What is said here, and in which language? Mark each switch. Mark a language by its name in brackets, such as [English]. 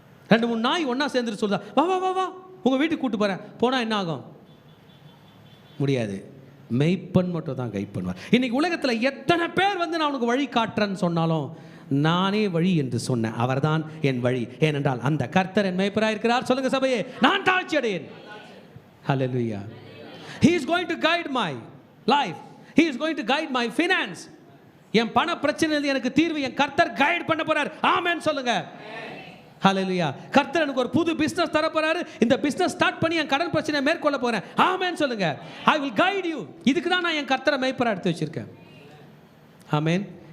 [Tamil] 2-3 நாய் ஒன்றா சேர்ந்துட்டு சொல்லுதா, வா வா வா வா உங்கள் வீட்டுக்கு கூப்பிட்டு போகிறேன், போனால் என்ன ஆகும்? முடியாது. மெய்ப்பன் மட்டும் தான் கைட் பண்ணுவார். இன்னைக்கு உலகத்தில் எத்தனை பேர் வந்து நான் உனக்கு வழி காட்டுறேன்னு சொன்னாலும் நானே வழி என்று சொன்னேன். அவர்தான் என் வழி. ஏனென்றால் அந்த கர்த்தர் என் மெய்ப்பராக இருக்கிறார். சொல்லுங்க சபையே, நான் தாழ்ச்சி அடையேன். ஹல்லேலூயா. [English] He is going to guide my life. He is going to guide my finance. [Tamil] என் பண பிரச்சனையிலிருந்து எனக்கு தீர்வு என் கர்த்தர் கைட் பண்ண போறார். ஆமென் சொல்லுங்க. ஹல்லேலூயா. கர்த்தர் எனக்கு ஒரு புது பிசினஸ் தர போறாரு. இந்த பிசினஸ் ஸ்டார்ட் பண்ணி என் கடன் பிரச்சனையை மேற்கொள்ள போறேன். ஆமென் சொல்லுங்க. [English] I will guide you. [Tamil] இதுக்கு தான் நான் என் கர்த்தரை மேய்ப்பரா எடுத்து வச்சிருக்கேன். ஆமென்.